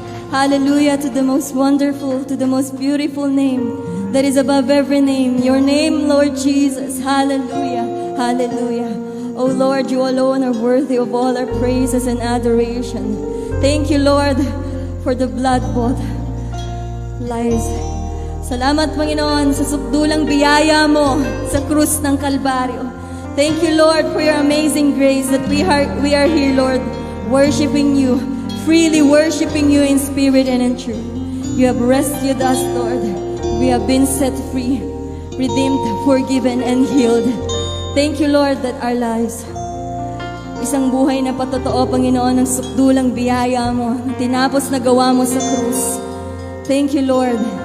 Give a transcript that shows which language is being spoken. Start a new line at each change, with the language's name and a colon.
English: Hallelujah to the most wonderful, to the most beautiful name that is above every name. Your name, Lord Jesus. Hallelujah. Hallelujah. Oh Lord, you alone are worthy of all our praises and adoration. Thank you, Lord, for the blood-bought lives.
Filipino: Salamat, Panginoon, sa sukdulang biyaya mo sa krus ng Kalbaryo.
English: Thank you, Lord, for your amazing grace that we are here, Lord, worshiping you, freely worshiping you in spirit and in truth. You have rescued us, Lord. We have been set free, redeemed, forgiven, and healed. Thank you, Lord, that our lives,
Filipino: isang buhay na patotoo, Panginoon, ng sukdulang biyaya mo, na tinapos na gawa mo sa krus.
English: Thank you, Lord.